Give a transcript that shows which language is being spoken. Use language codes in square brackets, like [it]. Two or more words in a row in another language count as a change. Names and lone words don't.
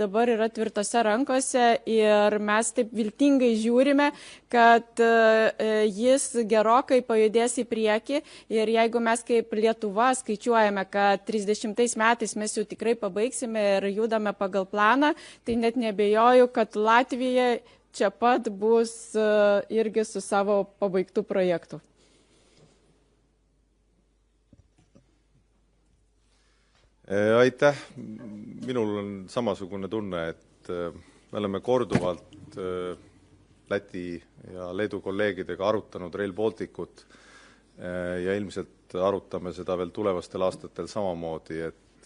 [lt] dabar yra tvirtose rankose ir mes taip viltingai žiūrime, kad jis gerokai pajudės į priekį ir jeigu mes kaip Lietuva skaičiuojame, kad 30 metais mes jau tikrai pabaigsime ir judame pagal planą, tai net nebejoju, kad Latvija čia pat bus irgi su savo pabaigtų projektų. [et] Aitäh. Minul on samasugune tunne, et me oleme korduvalt Läti ja Leedu kolleegidega arutanud Rail Balticut ja ilmselt arutame seda veel tulevastel aastatel samamoodi, et